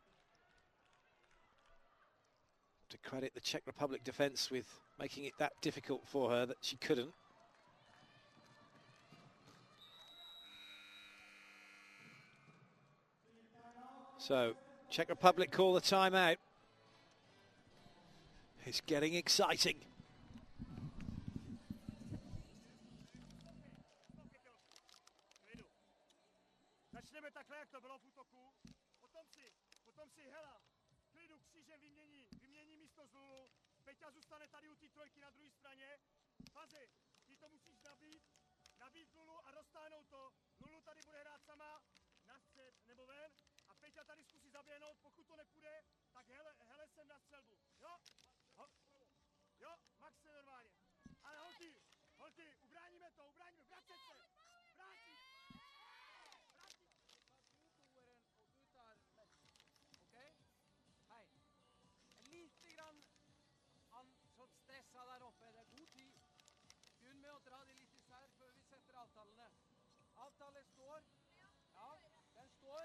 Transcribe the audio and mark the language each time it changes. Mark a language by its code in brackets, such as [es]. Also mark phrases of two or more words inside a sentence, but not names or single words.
[en] To credit the Czech Republic defence with making it that difficult for her that she couldn't. So, Czech Republic call the timeout. It's getting exciting. [cs] Začneme takhle, jak to bylo v útoku. Potom si Hela klidu křížem vymění místo z Lulu. Peťa zůstane tady u té trojky na druhé straně. Fazi, ty to musíš nabít Lulu a roztáhnout to. Lulu tady bude hrát sama na střed nebo ven a Peťa tady zkusí zaběhnout. Pokud to nepůjde, tak Hele sem na střelbu. Jo, Max se normálně. Ale holky, ubráníme, vracet se. Vrátit. [no] Lite grann sånn stressa der oppe. Det er god tid. Begynn med å dra de litt især før vi setter avtalene. Avtale står. Ja, den står.